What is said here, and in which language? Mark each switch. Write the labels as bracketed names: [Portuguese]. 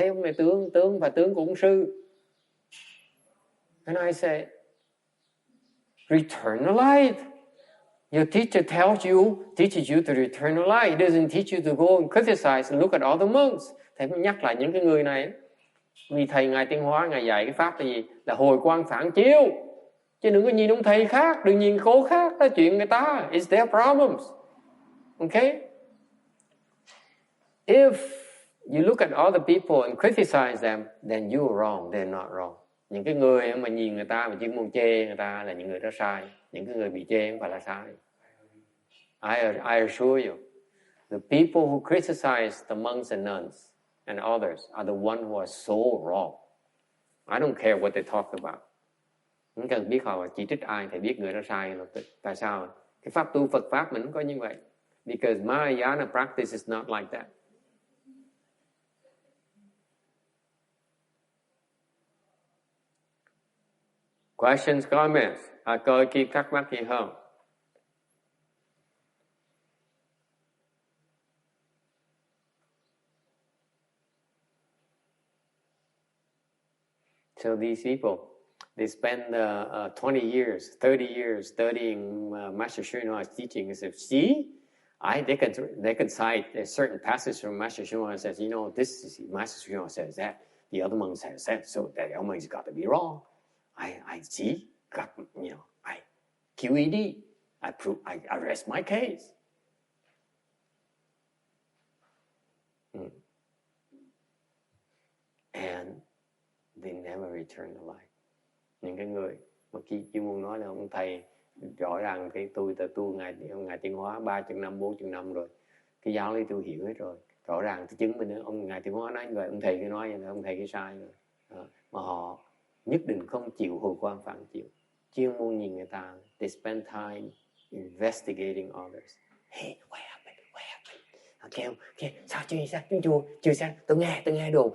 [Vietnamese] Thấy ông này tướng của ông sư. [English] And I say, return the light. Your teacher teaches you to return the light. He doesn't teach you to go and criticize and look at all the monks. [Vietnamese] Thầy mới nhắc lại những cái người này. Vì thầy ngài Tiến Hóa, ngài dạy cái pháp là gì? Là hồi quang phản chiếu. Chứ đừng có nhìn ông thầy khác, đừng nhìn cô khác, đó chuyện người ta. [English] It's their problems. Okay? If you look at other people and criticize them, then you're wrong, they're not wrong. [Vietnamese] Những cái người mà nhìn người ta mà chỉ muốn chê người ta là những người đó sai. Những cái người bị chê không phải là sai. [English] I assure you, The people who criticize the monks and nuns and others are the ones who are so wrong. I don't care what they talk about. [Vietnamese] Không cần biết họ chỉ trích ai, thì biết người đó sai là tại sao? Cái pháp tu Phật pháp mình không có như vậy. [English] Because Mahayana practice is not like that. Questions, comments? [Vietnamese] Coi kia thắc mắc gì không? [English] So these people, they spend 20 years, 30 years studying Master Shunyava's teaching. And say, see, they can cite a certain passage from Master Shunyava says, you know, this is Master Shunyava says that, the other monks have said, so that other monks got to be wrong. I see, got, you know, I QED, I prove, I rest my case. And they never return to life. [Vietnamese] Những cái người mà khi muốn nói là ông thầy rõ ràng cái tôi ngài Tiến Hóa 30 năm 40 năm rồi, cái giáo lý tôi hiểu hết rồi, rõ ràng tôi chứng minh nữa, ông ngài Tiến Hóa nói vậy, ông thầy cái nói vậy, ông thầy cái sai rồi. Mà họ nhất định không chịu hồi quan phản chịu, chuyên môn nhìn người ta. [English] They spend time investigating others. Hey, what happened? [Vietnamese] Okay, sao chưa sao? Tôi nghe đồn.